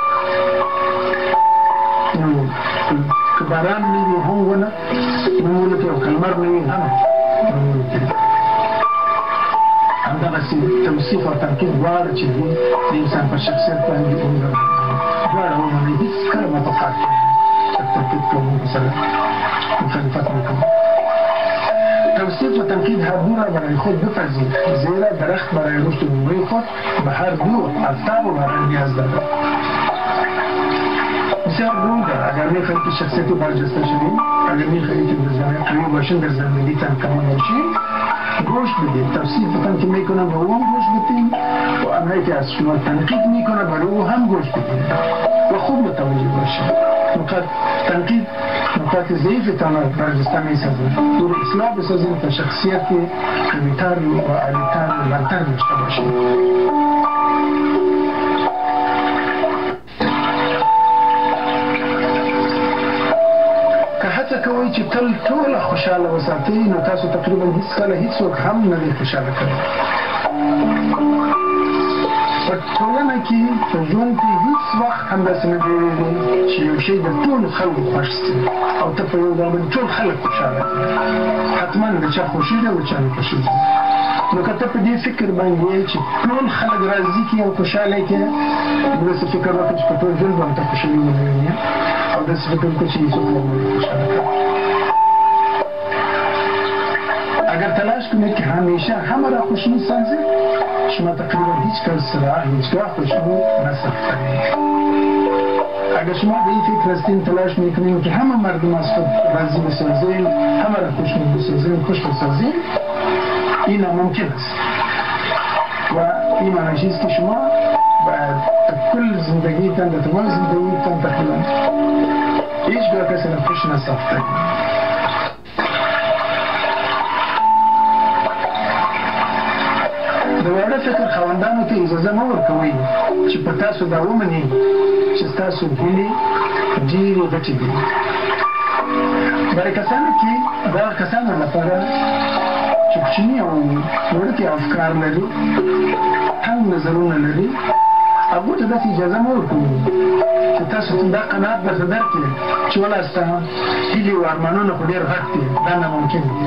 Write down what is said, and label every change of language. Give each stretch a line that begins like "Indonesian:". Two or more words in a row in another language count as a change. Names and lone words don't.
Pashto: نو که باران نه وي هم ونه نمونه کوي او که لمر نه وي هم نمونه کوي همدغسې توصیف او تنقید دواړه چې دي د انسان په شخصیت باندې دواړه ومنئ هېڅکله مه په کار کې تنقید کوونکو سره مخالفت نه کوي
Persian: توصیف و تنقید هر دو را برای خود بپذیر زیرا درخت برای رشد نموی خود به هر دو آفتاب و باران نیاز دارد بسیار روده اگر میخواهید که شخصیتی برجسته شدید اگر میخواهید که قوی باشین در زندگیتان کمان باشین گوش بدید توصیفتان که میکنم به او هم گوش بدید و آنهایی که از شما تنقید میکنه برای او هم گوش بدید و خوب متوجه باشید نقاط تنقید نقاط ضعیفتان را برجسته میسازد دور اصلاح بسازید تا شخصیت قویتر و عالیتر و بلندتر داشته باشید
Pashto: کوي چې تل ټول خوشاله وساتئ نو تاسو تقریبا هیڅ کله هیڅوک هم نه دی خوشاله کوي په ټولنه کې په ژوند کې هیڅ وخت همداسې نه جوړېږي چې یو شی د ټولو خلکو خوښ شي او ته په یو ډول باندې ټول خلک خوشاله کړې حتما د چا خوښي ده او چا نه خوښي ده نو که ته په دې فکر باندې چې ټول خلک راضي کړي او خوشاله کړي نو داسې فکر وکړه چې په ټول ژوند باندې ته خوشالي ونه وینې او داسې فکر وکړه چې هیڅوک نه خوشاله کړي
Persian: اگر تلاش کنید که همیشه همه را خوشنود سازید شما تقریبا هیچ کس را هیچگاه خوشنود نساختید اگر شما به این فکر هستین تلاش میکنید که همه مردم از خود راضی بسازید همه را خوشنود بسازید خوش بسازید این ناممکن است و این معنیش است که شما باید کل زندگیتان در تمام زندگیتان تقریبا هیچ گاه کسی را خوش نساخته.
Pashto: دوباره فکر خواندانو ته اجازه مه ورکوئ چې په تاسو دا ومني چې ستاسو هیلې ډېرې غټې دي. برای کسانو کې دغه کسانو لپاره چې کوچني او وړوکي افکار لري، هم نظرونه لري، هغوی ته داسې اجازه مه ورکوئ چې تاسو دا قناعت درته درکړي چې والله ستا هیلې او ارمانونه خو ډېر غټ دي، دا ناممکن دي.